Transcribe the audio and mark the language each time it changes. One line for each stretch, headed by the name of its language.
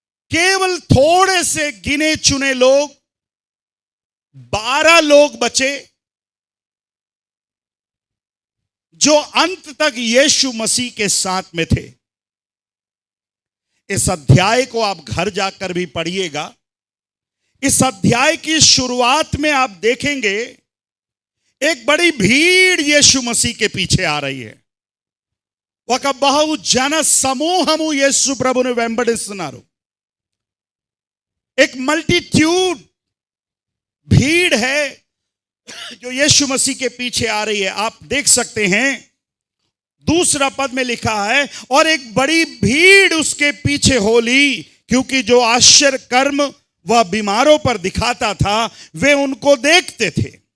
Hindi: केवल थोड़े से गिने चुने लोग, 12 लोग बचे जो अंत तक यीशु मसीह के साथ में थे। इस अध्याय को आप घर जाकर भी पढ़िएगा, इस अध्याय की शुरुआत में आप देखेंगे एक बड़ी भीड़ यीशु मसीह के पीछे आ रही है।
Telugu: ఒక బహు జన సమూహము యేసు ప్రభుని వెంబడిస్తున్నారు।
Hindi: एक मल्टीट्यूड भीड़ है जो यीशु मसीह के पीछे आ रही है। आप देख सकते हैं दूसरा पद में लिखा है, और एक बड़ी भीड़ उसके पीछे हो ली, क्योंकि जो आश्चर्य कर्म वह बीमारों पर दिखाता था वे उनको देखते थे।